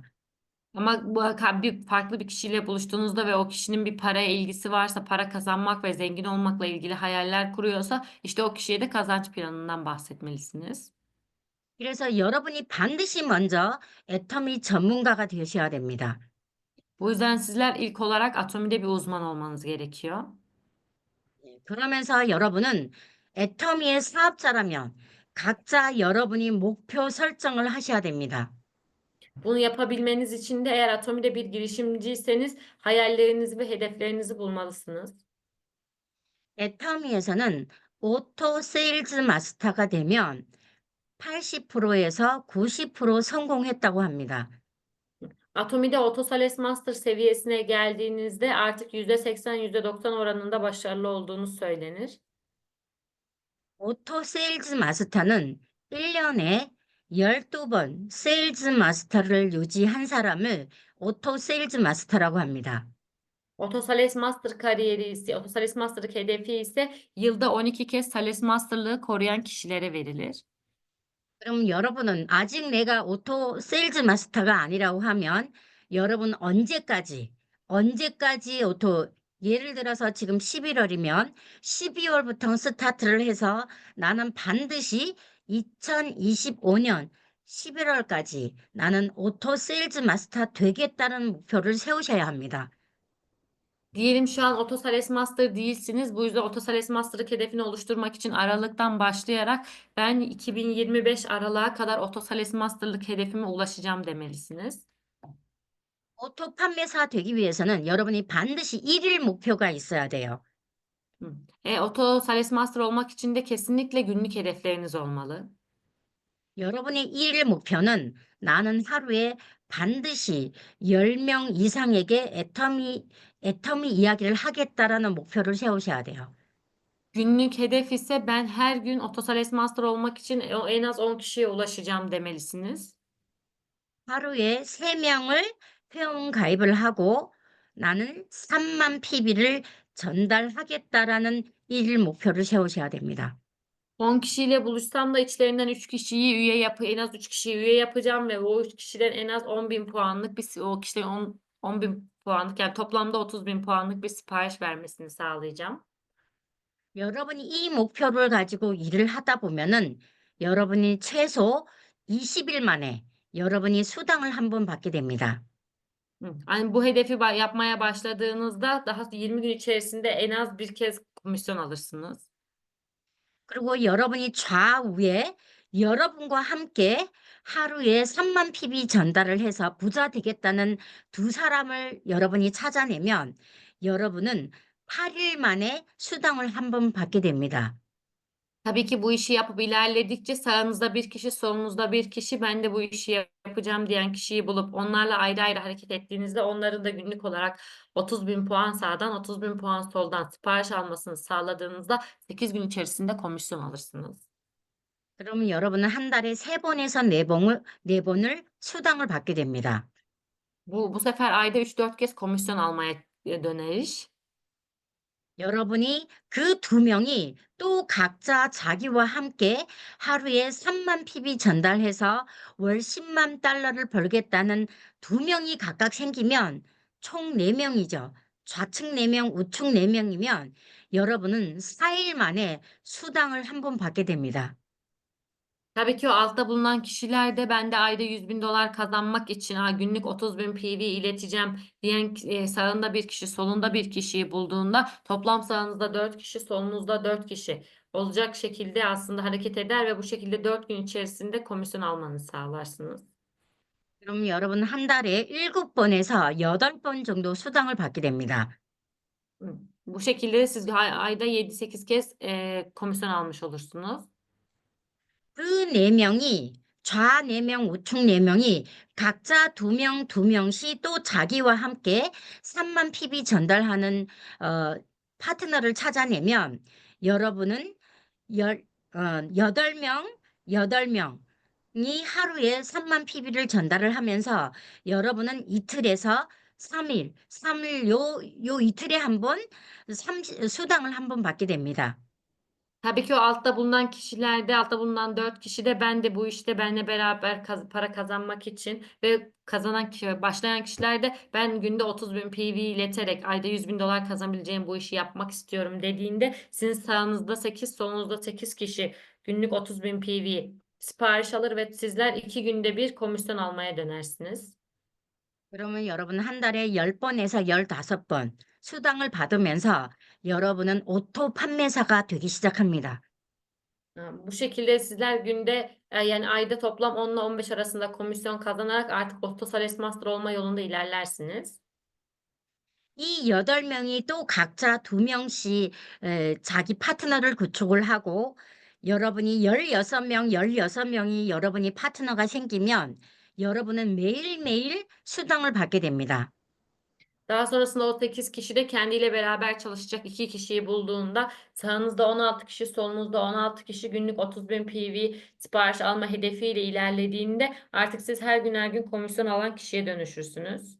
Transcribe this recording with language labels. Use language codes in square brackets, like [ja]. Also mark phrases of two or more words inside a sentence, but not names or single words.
[tr] Ama bir farklı bir kişiyle buluştuğunuzda ve o kişinin bir paraya ilgisi varsa, para kazanmak ve zengin olmakla ilgili hayaller kuruyorsa, işte o kişiye de kazanç planından bahsetmelisiniz. [ko] 그래서 여러분이 반드시 먼저 애터미 전문가가 되셔야 됩니다. [tr] Bu yüzden sizler ilk olarak Atomi'de bir uzman olmanız gerekiyor. [ko] 그러면서 여러분은 애터미의 사업자라면 각자 여러분이 목표 설정을 하셔야 됩니다. [tr] Bunu yapabilmeniz için de eğer Atomi'de bir girişimciyseniz hayallerinizi ve hedeflerinizi bulmalısınız. [ko] 애터미에서는 오토 세일즈 마스터가 되면 80%에서 90% 성공했다고 합니다. [tr] Atomi'de Autosales Master seviyesine geldiğinizde artık %80, %90 oranında başarılı olduğunuz söylenir. [ko] 오토 세일즈 마스터는 1년에 12번 세일즈 마스터를 유지한 사람을 오토 세일즈 마스터라고 합니다. [tr] Autosales Master kariyeri ise, Autosales Master'lık hedefi ise yılda 12 kez Sales Master'lığı koruyan kişilere verilir. [ko] 그럼 여러분은 아직 내가 오토 세일즈 마스터가 아니라고 하면 여러분 언제까지 오토 예를 들어서 지금 11월이면 12월부터 스타트를 해서 나는 반드시 2025년 11월까지 나는 오토 세일즈 마스터 되겠다는 목표를 세우셔야 합니다. [tr] Diyelim şu an Autosales Master değilsiniz. Bu yüzden Autosales Master'lık hedefini oluşturmak için Aralık'tan başlayarak ben 2025 Aralık'a kadar Autosales Master'lık hedefime ulaşacağım demelisiniz. [ko] 오토 판매사 되기 위해서는 여러분이 반드시 1일 목표가 있어야 돼요. [tr] Autosales Master olmak için de kesinlikle günlük hedefleriniz olmalı. [ko] 여러분의 1일 목표는 나는 하루에 반드시 10명 이상에게 애터미 이야기를 하겠다라는 목표를 세우셔야 돼요. [tr] Günlük hedef ise ben her gün Autosales Master olmak için en az 10 kişiye ulaşacağım demelisiniz. [ko] 하루에 3명을 회원 가입을 하고 나는 3만 PB를 전달하겠다라는 1일 목표를 세우셔야 됩니다. [tr] 10 kişiyle buluşsam da içlerinden 3 kişiyi en az 3 kişiyi üye yapacağım ve o 3 kişiden en az 10.000 puanlık o kişilerin 10.000 puanlık yani toplamda 30.000 puanlık bir sipariş vermesini sağlayacağım. [ko] 여러분이 이 목표를 가지고 일을 하다 보면은 여러분이 최소 20일 만에 여러분이 수당을 한 번 받게 됩니다. [tr] Yani bu hedefi yapmaya başladığınızda daha 20 gün içerisinde en az bir kez komisyon alırsınız. [ko] 그리고 여러분이 좌우에 여러분과 함께 하루에 3만 PB 전달을 해서 부자 되겠다는 두 사람을 여러분이 찾아내면 여러분은 8일 만에 수당을 한 번 받게 됩니다. [tr] Tabii ki bu işi yapıp ilerledikçe sağınızda bir kişi, solunuzda bir kişi, ben de bu işi yapacağım diyen kişiyi bulup onlarla ayrı ayrı hareket ettiğinizde onların da günlük olarak 30.000 puan sağdan, 30.000 puan soldan sipariş almasını sağladığınızda 8 gün içerisinde komisyon alırsınız. [ko] 그러면 여러분은 한 달에 3번에서 4번을 수당을 받게 됩니다. [tr] Bu sefer ayda 3-4 kez komisyon almaya döner iş. [ko] 여러분이 그 두 명이 또 각자 자기와 함께 하루에 3만 PB 전달해서 월 10만 달러를 벌겠다는 두 명이 각각 생기면 총 4명이죠. 좌측 4명, 우측 4명이면 여러분은 4일 만에 수당을 한 번 받게 됩니다. [tr] Tabii ki o altta bulunan kişiler de ben de ayda 100.000 dolar kazanmak için günlük 30.000 PV ileteceğim diyen sağında bir kişi, solunda bir kişiyi bulduğunda toplam sağınızda 4 kişi, solunuzda 4 kişi olacak şekilde aslında hareket eder ve bu şekilde 4 gün içerisinde komisyon almanızı sağlarsınız. [ko] 그럼 여러분은 한 달에 7번에서 8번 정도 수당을 받게 됩니다. [tr] Bu şekilde siz ayda 7-8 kez komisyon almış olursunuz. [ko] 그 4명이 좌 4명, 우측 4명이 각자 2명 또 자기와 함께 3만 PB 전달하는 파트너를 찾아내면 여러분은 8명이 하루에 3만 PB를 전달을 하면서 여러분은 이틀에서 3일 요 이틀에 한 번 수당을 한 번 받게 됩니다. [tr] Tabii ki o altta bulunan kişilerde, altta bulunan 4 kişi de ben de bu işte benimle beraber para kazanmak için ve başlayan kişiler de ben günde 30.000 PV ileterek ayda 100.000 dolar kazanabileceğim bu işi yapmak istiyorum dediğinde sizin sağınızda 8, solunuzda 8 kişi günlük 30.000 PV sipariş alır ve sizler 2 günde bir komisyon almaya dönersiniz. [ko] 그러면 여러분 한 달에 10번에서 15번 수당을 받으면서 여러분은 오토 판매사가 되기 시작합니다. [tr] Bu şekilde sizler günde yani ayda toplam 10 ile 15 arasında komisyon kazanarak artık Otosales Master olma yolunda ilerlersiniz. [ko] 이 8명이 또 각자 2명씩 자기 파트너를 구축을 하고 여러분이 16명, 16명이 여러분이 파트너가 생기면 여러분은 매일매일 수당을 받게 됩니다. [tr] Daha sonrasında o 8 kişi de kendiyle beraber çalışacak 2 kişiyi bulduğunda sağınızda 16 kişi, solunuzda 16 kişi günlük 30.000 PV sipariş alma hedefiyle ilerlediğinde artık siz her gün komisyon alan kişiye dönüşürsünüz.